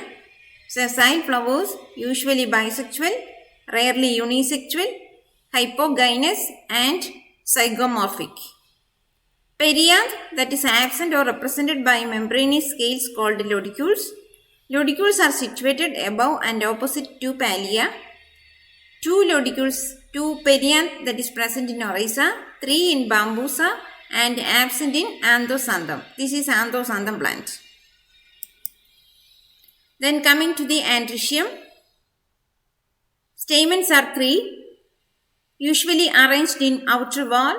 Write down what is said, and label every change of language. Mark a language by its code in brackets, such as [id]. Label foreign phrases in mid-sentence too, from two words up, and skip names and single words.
[en] Sessile flowers usually bisexual, rarely unisexual, hypogynous and zygomorphic. Perianth, that is absent or represented by membranous scales called lodicules. Lodicules are situated above and opposite to palea. 2 lodicules, 2 perianth that is present in Oryza, 3 in Bambusa and absent in Anthoxanthum. This is Anthoxanthum plant. Then coming to the Androecium. Stamens are 3, usually arranged in outer wall.